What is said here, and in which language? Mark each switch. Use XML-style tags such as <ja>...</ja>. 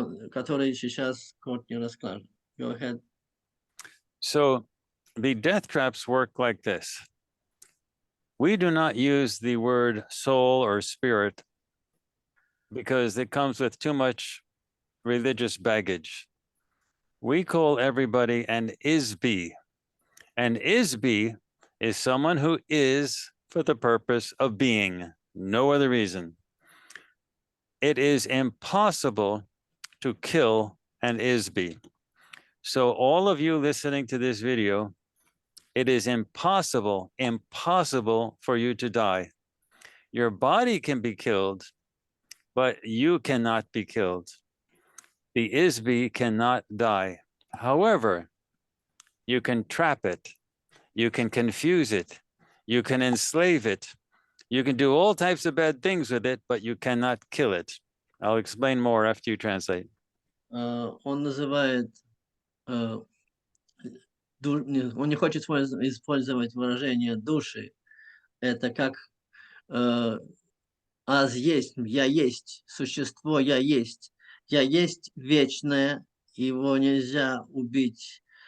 <ru>который сейчас Courtney расскажет.</ru> <en>Go ahead. So the death traps work like this. We do not use the word soul or spirit because it comes with too much religious baggage. We call everybody an isbi. An isbi is someone who is for the purpose of being, no other reason. It is impossible to kill an isbi. So all of you listening to this video, it is impossible for you to die. Your body can be killed, but you cannot be killed. The isbi cannot die. However, you can trap it, you can confuse it, you can enslave it, you can do all types of bad things with it, but you cannot kill it. I'll explain more after you translate.</en> <ru>Он называет, он не хочет использовать выражение души. Это как аз есть, я есть, существо я есть. Я есть вечное, его нельзя убить.</ru>